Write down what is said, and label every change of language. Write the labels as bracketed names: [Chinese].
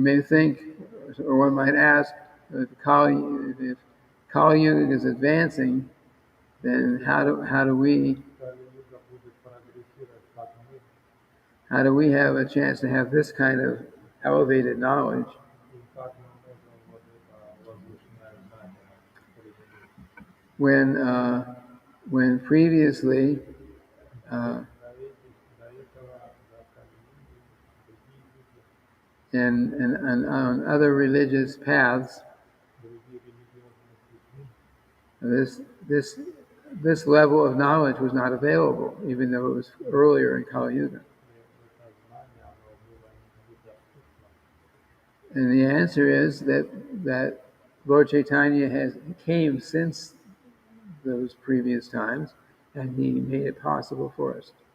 [English] We may think, or one might ask, if Kali Yuga is advancing, then how do we [Russian] Кали-юга будет прогрессировать, [English] how do we have a chance to have this kind of elevated knowledge [Russian] и как мы можем вот это возвышенное знание применить. [English] when previously [Russian] До этого, до Кали-юги, другие люди, [English] and on other religious paths, [Russian] другие религиозные пути, [English] this level of knowledge was not available, even though it was earlier in Kali Yuga. [Russian] это знание, оно было недоступно. [English] And the answer is that Lord Chaitanya came since those previous times, and he made it possible for us.